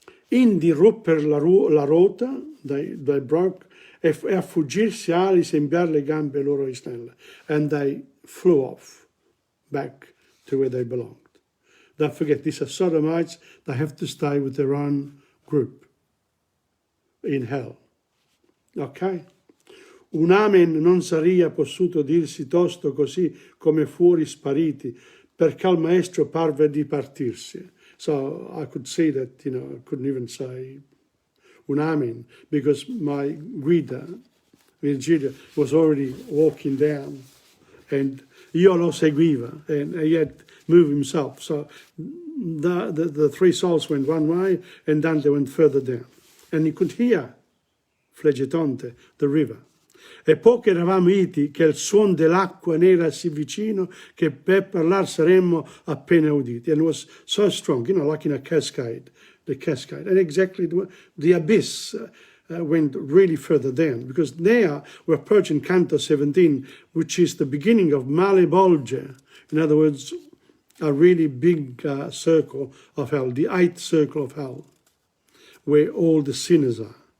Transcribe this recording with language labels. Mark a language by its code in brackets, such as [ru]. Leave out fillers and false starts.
[it] Indi rupper la rota, [en] they broke, [it] e a fuggirsi ali sembiar le gambe loro in snelle. [en] And they flew off back to where they belonged. Don't forget, these are sodomites. They have to stay with their own group in hell. Ok? [it] Un amen non saria possuto dirsi tosto così come fuori spariti, perché al maestro parve di partirsi. [en] So I could see that, I couldn't even say [it] un amen, [en] because my guida, Virgilio, was already walking down, and [it] io lo seguiva, [en] and he had moved himself. So the three souls went one way, and Dante went further down. And he could hear Flegetonte, the river. [it] E pochi eravamo iti che il suono dell'acqua n'era sì vicino che per parlare saremmo appena uditi. [en] And it was so strong, like in a cascade, the cascade. And exactly the abyss went really further down, because now we're approaching Canto 17, which is the beginning of Male Bolge. In other words, a really big circle of hell, the eighth circle of hell, where all the sinners are.